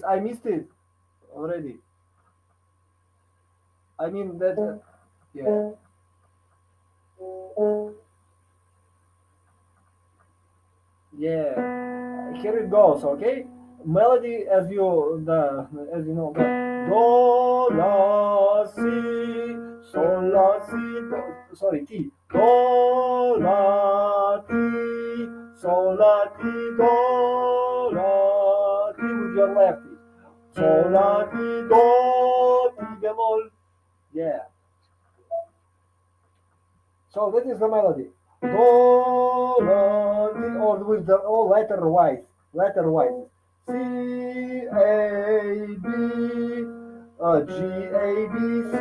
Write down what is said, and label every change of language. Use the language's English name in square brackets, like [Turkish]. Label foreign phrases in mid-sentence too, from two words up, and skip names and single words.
[English] I missed it already. I mean that. Yeah. Yeah. Here it goes. Okay. Melody, as you know, do la si sol la si do. Sorry, T. Do, la, ti, sol, la, ti, do, la, ti with your left hand. Sol, la, ti, do, ti bemol. Yeah. So that is the melody. Do, la, ti, or with the letter wise. Letter wise. C, A, B, G, A, B, C.